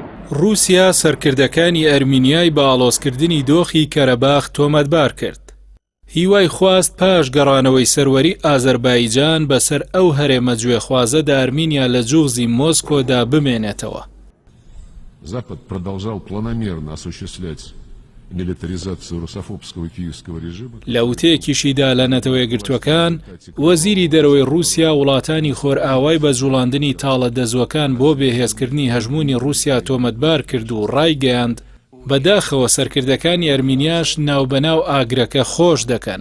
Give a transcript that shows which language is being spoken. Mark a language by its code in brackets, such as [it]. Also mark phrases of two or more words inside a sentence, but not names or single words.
[ckb] رووسیا سەرکردەکانی ئەرمینیای بە ئاڵۆزکردنی دۆخی کەرەباخ تۆمەتبار کرد. هیوای خواست پاش گەڕانەوەی سەروەری ئازەربایجان بەسەر ئەو هەرێمە گوێخوازەدا ئەرمینیا لە جوغزی مۆسکۆدا بمێنێتەوە. [ru] Запад продолжал планомерно осуществлять милитаризацию русофобского киевского режима. [ckb] لەوتەیەکیشیدا لە نەتەوە یەکگرتووەکان وەزیری دەرەوەی رووسیا وڵاتانی خۆرئاوای بە جوڵاندنی تاڵە دەزوەکان بۆ بێهێزکردنی هەژموونی رووسیا تۆمەتبار کرد و ڕایگەیاند بەداخەوە سەرکردەکانی ئەرمینیاش ناوبەناو ئاگرەکە خۆش دەکەن.